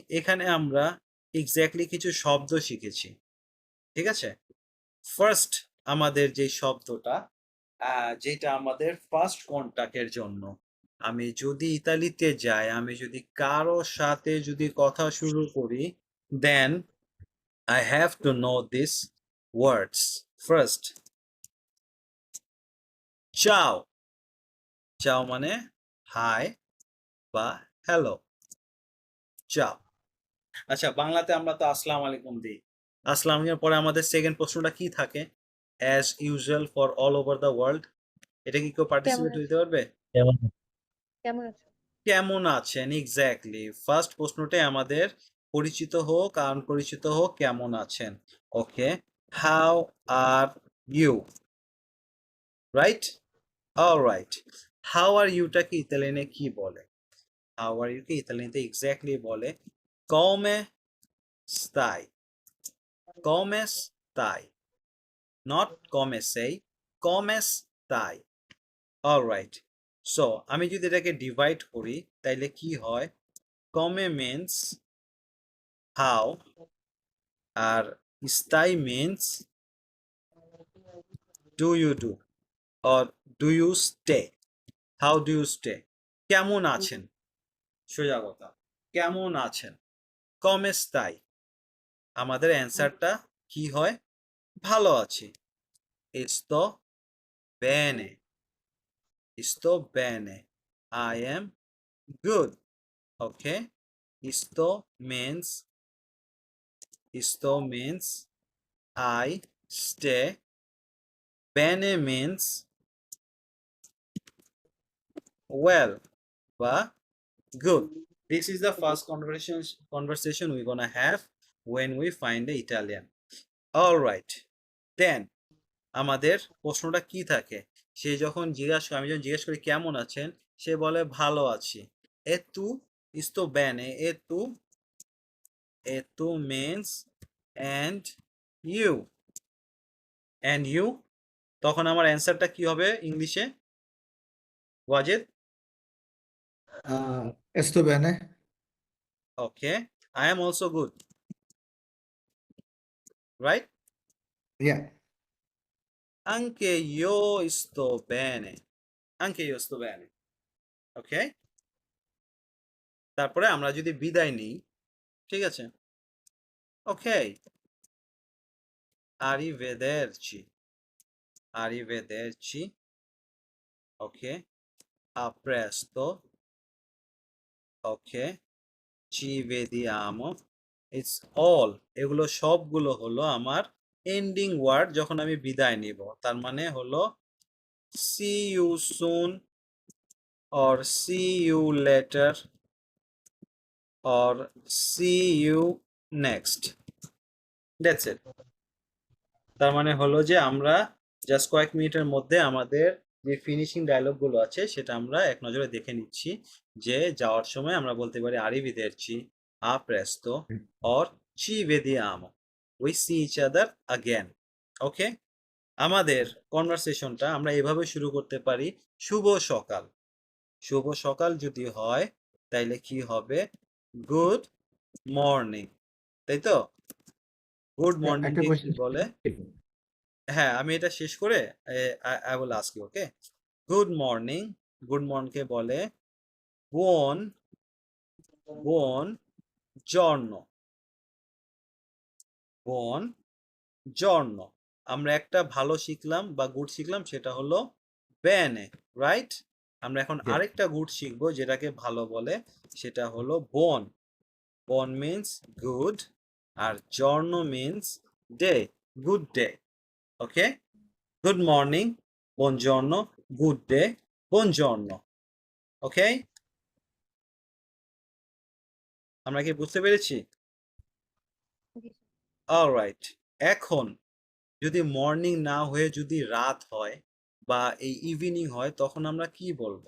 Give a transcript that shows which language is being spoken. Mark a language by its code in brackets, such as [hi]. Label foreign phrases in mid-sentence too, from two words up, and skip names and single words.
[bn] এখানে আমরা এক্স্যাক্টলি কিছু শব্দ শিখেছি, ঠিক আছে? ফার্স্ট আমাদের যে শব্দটা যেটা আমাদের [en] first contact [bn] জন্য, আমি যদি ইতালিতে যাই, আমি যদি কারো সাথে যদি কথা শুরু করি, [en] then I have to know this words. [it] ফার্স্ট, চাও। [bn] চাও মানে হাই বা হ্যালো, চাও। আচ্ছা, বাংলাতে আমরা তো [ar] السلام عليكم [bn] দিই। আসসালাম এর পরে আমাদের সেকেন্ড প্রশ্নটা কি থাকে? [en] as usual for all over the world. [bn] এটা কি কেউ কেমন পার্টিসিপেট আছো? দিতে পারবে? কেমন আছো? কেমন আছেন, এক্স্যাক্টলি। ফার্স্ট প্রশ্নটাই আমাদের পরিচিত হোক আনপরিচিত হোক, কেমন আছেন। [en] okay, how are you, right? [bn] অলরাইট, [en] how are you [bn] কি ইতালিয়ানে কি বলে? [en] how are you [bn] কে ইতালিয়ানতে এক্স্যাক্টলি বলে [it] come stai, come stai, not come sei, come stai. [bn] অলরাইট, সো আমি যদি এটাকে ডিভাইড করি তাইলে কি হয়? [en] come means how আর stai means do you do or do you stay. How do you stay? [bn] কেমন আছেন, সোজা কথা, কেমন আছেন। [it] come stai, [bn] আমাদের অ্যান্সারটা কি হয়? ভালো আছি। [it] sto bene, sto bene, [en] I am good. Okay, sto means I stay, bene means well বা good. This is the first conversation we're gonna have when we find the Italian. All right, then [bn] আমাদের প্রশ্নটা কি থাকে? সে যখন আমি যখন জিজ্ঞেস করি কেমন আছেন, সে বলে ভালো আছি। [it] E tu sto bene, e tu [en] means and you, [bn] তখন আমার অ্যান্সারটা কি হবে ইংলিশে ওয়াজেদ? [it] sto bene. [en] ওকে, I am also good, right? Yeah. [it] Anche io sto bene, anche io sto bene. [bn] ওকে, তারপরে আমরা যদি বিদায় নিই, ঠিক আছে? ওকে, [it] Arrivederci. Arrivederci. Okay. A presto. Okay. Ci vediamo. [en] It's all. [bn] এগুলো সবগুলো হলো আমার [en] ending word [bn] যখন আমি বিদায় নিব। তার মানে হলো [en] see you soon or see you later or see you next. That's it. [bn] তার মানে হলো যে আমরা জাস্ট কয়েক মিনিটের মধ্যে আমাদের যে [en] finishing dialogue [bn] গুলো আছে সেটা আমরা এক নজরে দেখে নিচ্ছি যে যাওয়ার সময় আমরা বলতে পারি [it] arrivederci, a presto or ci vediamo. [en] We see each other again. [bn] ওকে, আমাদের কনভারসেশনটা আমরা এভাবে শুরু করতে পারি, শুভ সকাল। শুভ সকাল যদি হয় তাইলে কি হবে? [en] good morning, [bn] তাই তো? [en] good morning [bn] একটা কে কি কোয়েশ্চেন বলে? হ্যাঁ, আমি এটা শেষ করে [en] I will ask you. okay, good morning. good morning [bn] কে বলে [it] buon buon giorno. buon giorno. [bn] আমরা একটা ভালো শিখলাম বা গুড শিখলাম, সেটা হলো বেনে, রাইট? আমরা এখন আরেকটা গুড শিখবো যেটাকে ভালো বলে, সেটা হলো বোন। [en] bon means good আর giorno means day, good day. okay, good morning, buongiorno, good day, [it] buongiorno. [bn] ওকে, আমরা কি বুঝতে পেরেছি? অলরাইট, এখন যদি মর্নিং না হয়ে যদি রাত হয় বা এই ইভিনিং হয় তখন আমরা কি বলবো?